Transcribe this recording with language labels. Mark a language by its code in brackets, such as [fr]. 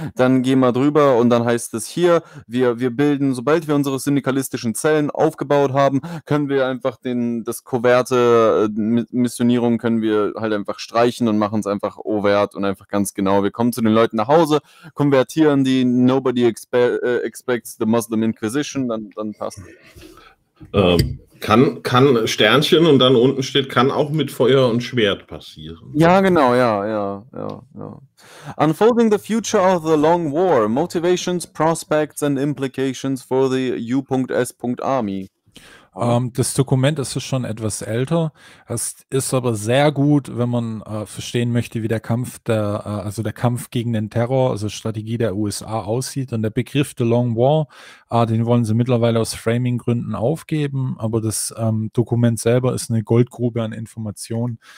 [de] Dann gehen wir drüber und dann heißt es hier, wir bilden, sobald wir unsere syndikalistischen Zellen aufgebaut haben, können wir einfach das Coverte Missionierung können wir halt einfach streichen und machen es einfach overt und einfach ganz genau. Wir kommen zu den Leuten nach Hause, konvertieren die, [en] nobody expects the Muslim Inquisition, [de] dann passt es. Kann Sternchen und dann unten steht, kann auch mit Feuer und Schwert passieren. Ja, genau, ja. [en] Unfolding the future of the long war, motivations, prospects and implications for the U.S. Army. [de] Das Dokument ist schon etwas älter. Es ist aber sehr gut, wenn man verstehen möchte, wie der Kampf gegen den Terror, also Strategie der USA aussieht. Und der Begriff The Long War, den wollen sie mittlerweile aus Framing-Gründen aufgeben. Aber das Dokument selber ist eine Goldgrube an Informationen.